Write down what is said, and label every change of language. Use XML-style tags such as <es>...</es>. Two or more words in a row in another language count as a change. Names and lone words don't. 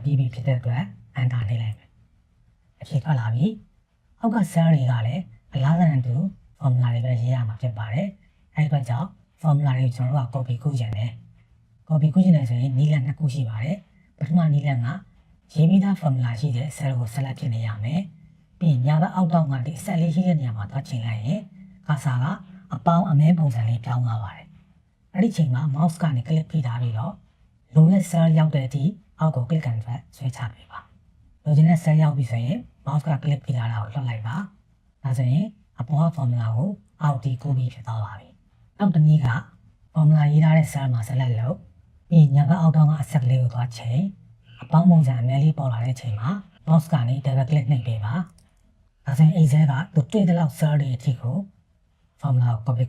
<my>ပြီးပြီဖြစ်တဲ့အတွက် enter နှိပ်လိုက်မယ်အဖြေထွက်လာပြီအောက်က cell တွေကလည်းအလားတူ formula တွေပဲရေးရမှာဖြစ်ပါတယ်အဲဒီအတွက်ကြောင့် formula တွေကိုကျွန်တော်တို့က copy ကူးချင်တယ် copy ကူးချင်တယ်ဆိုရင်နည်းလမ်းနှစ်ခုရှိပါတယ်ပထမနည်းလမ်းကရေးပြီးသား formula ရှိတဲ့ cell ကို select ဖြစ်နေရမယ်ပြီးရင်ညာဘက်အောက်တောင်ကဒီ cell လေးရှိတဲ့နေရာမှာသွားချိန်လိုက်ရင် cursor ကအပေါင်းအမဲပုံစံလေးပြောင်း သွားပါတယ်အဲ့ဒီချိန်မှာ mouse ကနေ click ဖိထားပြီးတော့လိုတဲ့ cell ရောက်တဲ့အထိအောက်ကို</my> <en>click and drag</en> <my>ဆွဲချပေးပါလိုချင်တဲ့ cell ရောက်ပြီဆိုရင် mouse က click ဖိထားတာကိုလွှတ်လိုက်ပါဒါဆိုရင်အပေါ်က formula ကိုအောက်တီကူးပြီးဖြစ်သွားပါပြီနောက်တစ်နည်းက formula ရေး ထားတဲ့ cell မှာ select လုပ်ပြီးညာဘက်အောက်တောင်ကအဆက်ကလေးကိုသွားချိန်အပေါင်းပုံစံအမဲလေးပေါ်လာတဲ့ချိန်မှာ mouse ကနေ</my> <en>double click</en> <my>နှိပ်ပေးပါဒါဆိုရင် Excel ကသူတွေ့တဲ့လောက် cell တွေအထိကို formula ကို copy</my>